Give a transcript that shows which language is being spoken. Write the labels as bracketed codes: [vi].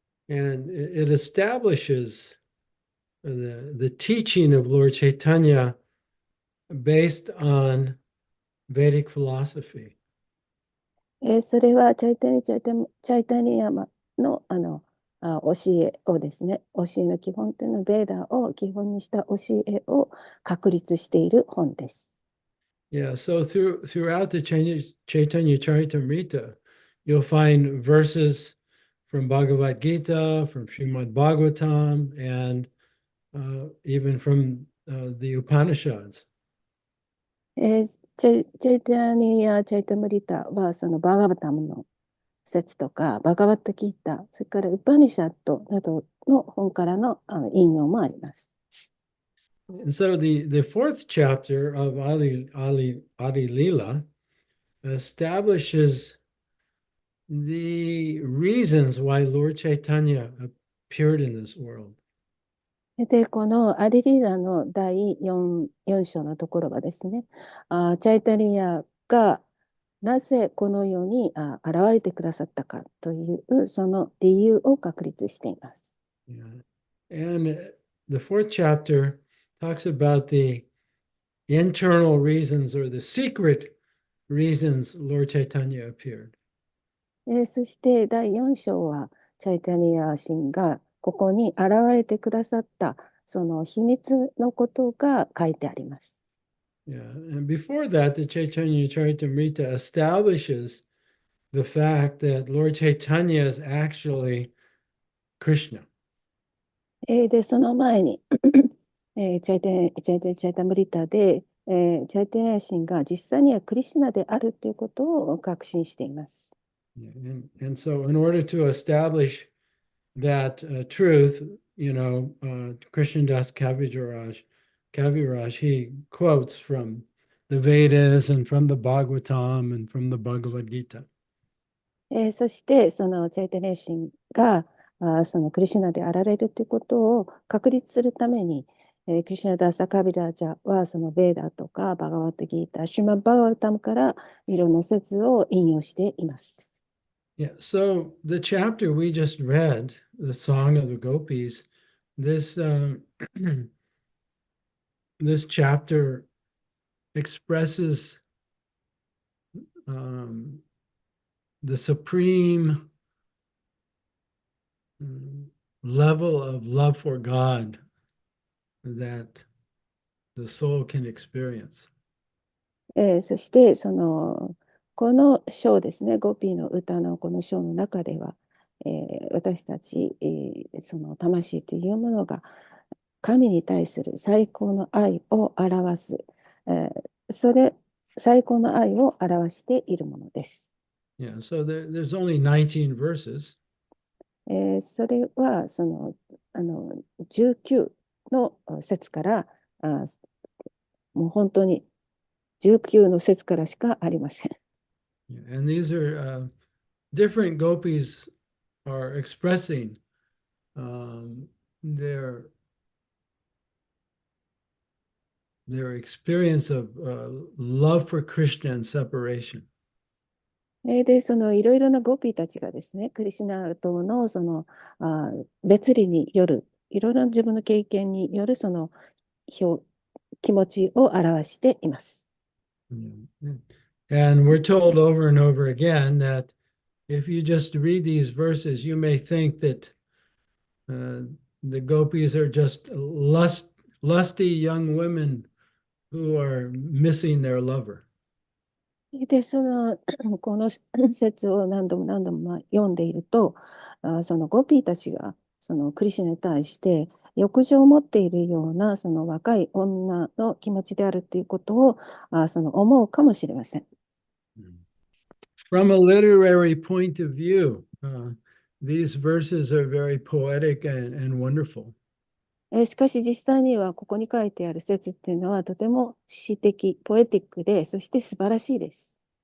[en] And it establishes the teaching of Lord Chaitanya based on Vedic philosophy. [ja] それはチャイタニアの、教えをですね、教えの基本というのはベーダを基本にした教えを確立している本です。 [en] Yeah, so throughout the Chaitanya Charitamrita, you'll find verses from Bhagavad Gita, from Srimad Bhagavatam, and even from the Upanishads. [ja] チャイタニア・チャイタムリタはそのバガバタムの説とかバガバッタギータ、それからウパニシャットなどの本からの引用もあります。 [en] And so the fourth chapter of Adi Lila establishes the reasons why Lord Chaitanya appeared in this world. [ja] で、このアディリーダの第4章のところはですね、チャイタニアがなぜこの世に現れてくださったかというその理由を確立しています。 [en] Yeah. And the fourth chapter talks about the internal reasons or the secret reasons Lord Chaitanya appeared. [ja] そして第4章はチャイタニア神がここに現れてくださったその秘密のことが書いてあります。 [en] Yeah. And before that, the Chaitanya Charitamrita establishes the fact that Lord Chaitanya is actually Krishna. [ja] で、その前にチャイタムリタで、チャイタニア神が実際にはクリシュナであるということを確信しています。 [en] Yeah. And so in order to establish that truth, Krishnadas Kaviraj, he quotes from the Vedas and from the Bhagavatam and from the Bhagavad Gita. [ja] そして、そのチャイタネシンがそのクリシュナであられるということを確立するために、クリシュナダーサカビラージャはそのベーダとかバガワットギータ、シュマバガワタムからいろんな説を引用しています。 [en] Yeah, so the chapter we just read, the Song of the Gopis, this this chapter expresses the supreme level of love for God that the soul can experience. [ja] そしてこの章ですね、ゴピーの歌のこの章の中では、私たち、その魂というものが神に対する最高の愛を表す、最高の愛を表しているものです。 [en] Yeah, so there's only 19 verses. [ja] それは19の節からもう本当に19の節からしかありません。 [en] And these are different gopis are expressing their experience of love for Krishna and separation. [ja] で、いろいろなゴピーたちがですね、クリシュナとの別離による、いろいろな自分の経験による気持ちを表しています。 [en] And we're told over and over again that if you just read these verses, you may think that the gopis are just lusty young women who are missing their lover. [ja] で、この説を何度も何度も読んでいると、そのゴピーたちがそのクリシュナに対して欲情を持っているようなその若い女の気持ちであるということを思うかもしれません。 [en] From a literary point of view, these verses are very poetic and wonderful. [ja] しかし実際にはここに書いてある説っていうのはとても詩的、ポエティックで、そして素晴らしいです。